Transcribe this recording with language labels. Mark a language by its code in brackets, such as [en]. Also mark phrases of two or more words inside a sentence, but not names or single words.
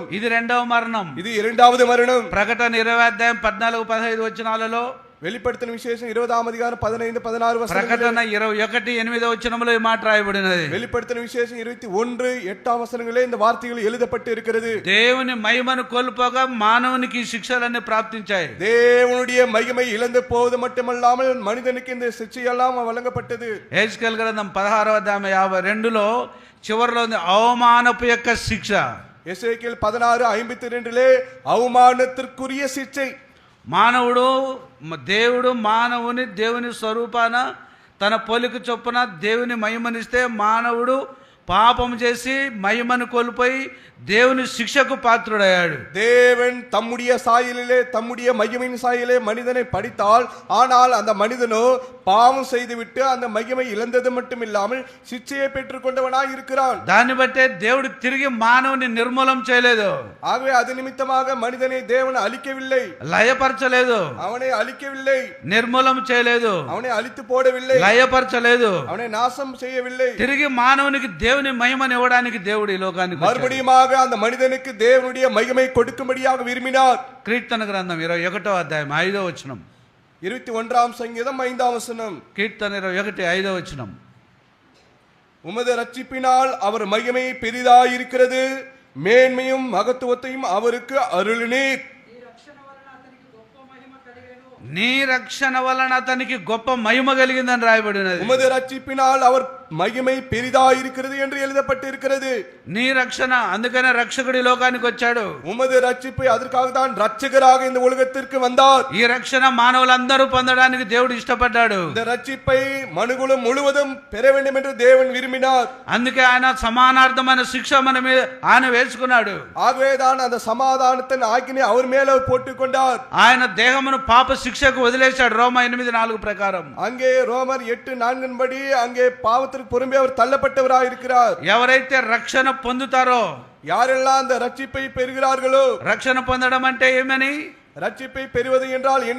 [te] ఇది రెండవ మరణం. [ta] இது இரண்டாவது மரணம். [te] ప్రకటన 20వ అధ్యాయం 14-15 వచనాలలో, [ta] வெளிப்படுத்தின விசேஷம் 20ஆம் அதிகாரம் 15-16 வசனங்கள். [te] ప్రకటన 21:8వ వచనంలో ఈ మాట రాయబడినది. [ta] வெளிப்படுத்தின விசேஷம் 21:8 வசனங்களே இந்த வார்த்தைகள் எழுதப்பட்டு இருக்கிறது. [te] దేవుని మహిమను కోల్పోగా మానవునికి శిక్షలన్నీ ప్రాప్తించాయి. [ta] தேவனுடைய மகிமை இழந்து போவது மட்டுமல்லாமல் மனிதனுக்கு இந்த சிச்சை எல்லாம் வழங்கப்பட்டது. [te] హెజ్కేల్ గ్రంథం 16వ అధ్యాయం 52లో చివరిలో ఉంది అవమానపు యొక్క శిక్ష. [ta] எசேக்கியேல் 16:52லே அவமானத்திற்குரிய சிச்சை. [te] మానవుడు దేవుడు మానవుని దేవుని స్వరూపాన తన పోలిక చొప్పున దేవుని మహిమనిస్తే మానవుడు పాపం చేసి మహిమను కోల్పోయి దేవుని శిక్షకు పాత్రుడయ్యాడు. [ta] தேவன் தம்முடைய சாயலிலே தம்முடைய மகிமையின் சாயலிலே மனிதனை படைத்தால், ஆனால் அந்த மனிதனோ பாவம் செய்துவிட்டு அந்த மகிமை இழந்தது மட்டும் இல்லாமல் சிச்சையை பெற்றுக் கொண்டவனாய் இருக்கிறான். [te] దాన్ని బట్టే దేవుడు తిరిగి మానవుని నిర్మూలం చేయలేదు. [ta] ஆகவே அது நிமித்தமாக மனிதனை தேவன் அழிக்கவில்லை, [te] లయపరచలేదు. [ta] அவனை அழிக்கவில்லை, [te] నిర్మూలం చేయలేదు. [ta] அவனை அழித்து போடவில்லை, [te] లయపరచలేదు. [ta] அவனை நாசம் செய்யவில்லை. [te] తిరిగి మానవునికి దేవుని మహిమను ఇవ్వడానికి దేవుడు ఈ లోకానికి వచ్చాడు. [ta] மறுபடியும் அந்த மனிதனுக்கு தேவனுடைய மகிமை கொடுக்கும்படியாக விரும்பினார். [te] కీర్తన గ్రంథం 21వ అధ్యాయం 5వ వచనం. [ta] 21ஆம் சங்கீதம் 5ஆம் வசனம். [te] కీర్తన 21:5వ వచనం. [ta] உமது ரட்சிப்பினால் அவர் மகிமை பெரிதாயிருக்கிறது, மேன்மையும் மகத்துவத்தையும் அவருக்கு அருளினீர். [te] నీ రక్షణ వలన అతనికి గొప్ప మహిమ కలిగిందని రాయబడినది. [ta] உமது ரட்சிப்பினால் அவர் மகிமை பெரிதாயிருக்கிறது என்று எழுதப்பட்டு இருக்கிறது. [te] నీ రక్షణ, అందుకనే రక్షకుడి లోకానికి వచ్చాడు. [ta] உமது ரட்சிப்பை அதற்காக தான் ரட்சகராக இந்த உலகத்திற்கு வந்தார். [te] ఈ రక్షణ మానవులందరూ పొందడానికి దేవుడు ఇష్టపడ్డాడు. [ta] இந்த ரட்சிப்பை மனுகுலம் முழுவதும் பெற வேண்டும் என்று தேவன் விரும்பினார். [te] అందుకే ఆయన సమానార్థమైన శిక్ష మన మీద ఆయన వేసుకున్నాడు. [ta] ஆகவே தான் அந்த சமாதானத்தின் ஆக்கினை அவர் மேல போட்டுக் கொண்டார். [te] ఆయన దేహమును పాప శిక్షకు వదిలేశాడు. రోమా 8:4 ప్రకారం. [ta] அங்கே ரோமர் 8:4 படி அங்கே பாவத்திற்கு பொறுமே அவர் தள்ளப்பட்டவராக இருக்கிறார். [te] ఎవరైతే రక్షణ పొందుతారో, [ta] யாரெல்லாம் அந்த ரட்சிப்பை பெறுகிறார்களோ, [te] రక్షణ పొందడం అంటే ఏమని? [ta] ரட்சிப்பை பெறுவது என்றால் என்ன?